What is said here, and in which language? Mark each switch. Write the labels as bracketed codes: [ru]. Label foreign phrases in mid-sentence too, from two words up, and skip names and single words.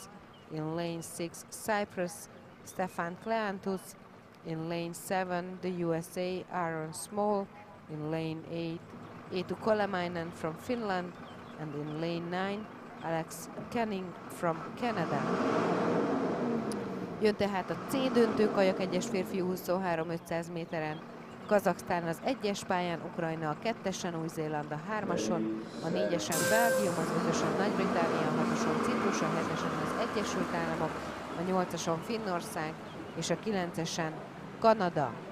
[en] In lane 6, Cyprus, Stefan Kleanthus. In lane 7, the USA, Aaron Small. In lane 8, Eetu Kolemainen from Finland. And in lane 9, Alex Canning from Canada. [hu] Jön tehát a C döntő, Kayak 1-es férfi 23 500 méteren. Kazaksztán az 1-es pályán, Ukrajna a 2-esen, Új-Zéland a 3-ason, a 4-esen Belgium, az 5-ösen Nagy-Britannia, a 6-oson Ciprus, a 7-esen az Egyesült Államok, a 8-ason Finnország és a 9-esen Kanada.